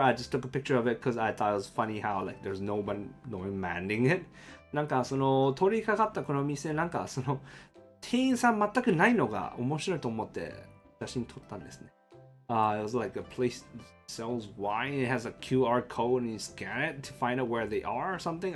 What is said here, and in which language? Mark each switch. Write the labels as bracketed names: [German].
[English] I just took a picture of it because I thought it was funny how like there's no one manning it. [Japanese] なんかその通りかかったこの店なんかその店員さん全くないのが面白いと思って写真撮ったんですね。 [English] It was like a place that sells wine. It has a QR code and you scan it to find out where they are or something.